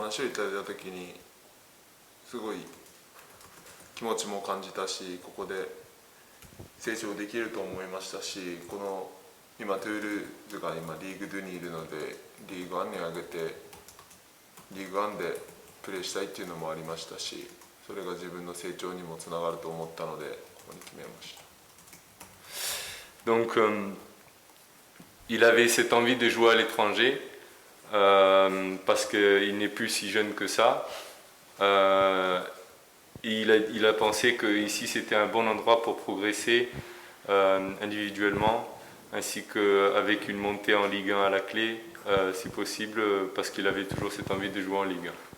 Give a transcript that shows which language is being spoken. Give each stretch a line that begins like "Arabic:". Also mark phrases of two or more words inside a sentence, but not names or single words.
Japanese: 話をいただいた時にすごい気持ちも感じたし、ここで成長できると思いましたし、この今トゥールーズが今リーグ2にいるので、リーグ1に上げてリーグ1でプレーしたいっていうのもありましたし、それが自分の成長にもつながると思ったのでここに決めました。
French: Donc, il avait cette envie de jouer à l'étranger parce qu'il n'est plus si jeune que ça. Il a pensé que ici c'était un bon endroit pour progresser individuellement, ainsi qu'avec une montée en Ligue 1 à la clé, si possible, parce qu'il avait toujours cette envie de jouer en Ligue 1.